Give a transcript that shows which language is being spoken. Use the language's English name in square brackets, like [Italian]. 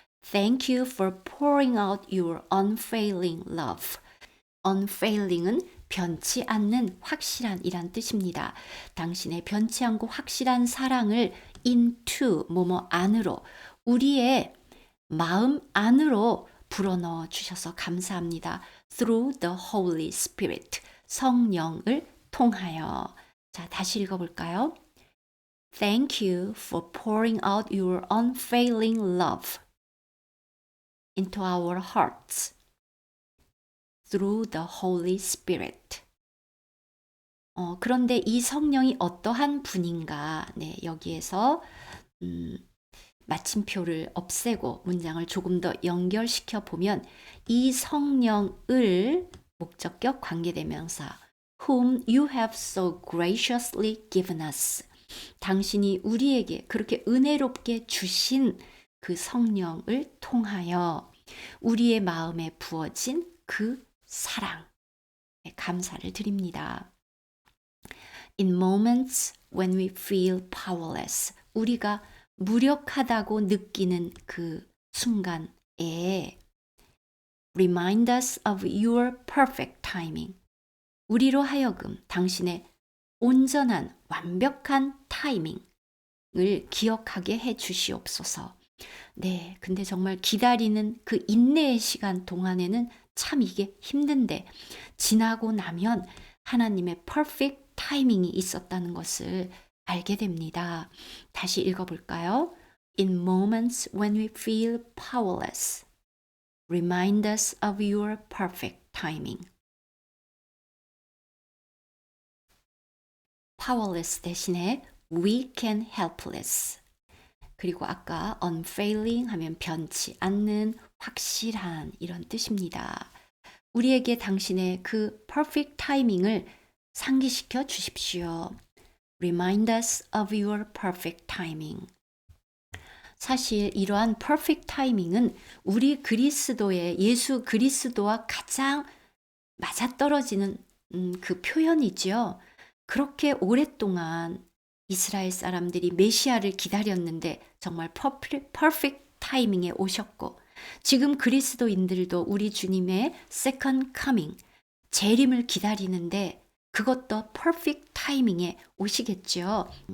[English] Thank you for pouring out your unfailing love. [Korean] unfailing은 변치 않는 확실한 이란 뜻입니다. 당신의 변치 않고 확실한 사랑을 into 뭐뭐 안으로 우리의 마음 안으로 불어넣어 주셔서 감사합니다. [English] Through the Holy Spirit [Korean] 성령을 통하여. 자, 다시 읽어볼까요? [English] Thank you for pouring out your unfailing love into our hearts through the Holy Spirit. [Korean] 그런데 이 성령이 어떠한 분인가? 네, 여기에서 마침표를 없애고 문장을 조금 더 연결시켜 보면 이 성령을 목적격 관계대명사 [English] whom you have so graciously given us. [Korean] 당신이 우리에게 그렇게 은혜롭게 주신 그 성령을 통하여 우리의 마음에 부어진 그 사랑, 감사를 드립니다. [English] In moments when we feel powerless. [Korean] 우리가 무력하다고 느끼는 그 순간에 [English] remind us of your perfect timing. [Korean] 우리로 하여금 당신의 온전한 완벽한 타이밍을 기억하게 해 주시옵소서. 네, 근데 정말 기다리는 그 인내의 시간 동안에는 참 이게 힘든데 지나고 나면 하나님의 perfect 타이밍이 있었다는 것을 알게 됩니다. 다시 읽어볼까요? [English] In moments when we feel powerless, remind us of your perfect timing. powerless 대신에 weak and helpless. [Korean] 그리고 아까 unfailing 하면 변치 않는 확실한 이런 뜻입니다. 우리에게 당신의 그 perfect 타이밍을 상기시켜 주십시오. [English] Remind us of your perfect timing. [Korean] 사실 이러한 perfect 타이밍은 우리 그리스도의 예수 그리스도와 가장 맞아떨어지는 그 표현이지요. 그렇게 오랫동안 이스라엘 사람들이 메시아를 기다렸는데 정말 perfect 타이밍에 오셨고 지금 그리스도인들도 우리 주님의 second coming, 재림을 기다리는데 그것도 perfect 타이밍에 오시겠죠.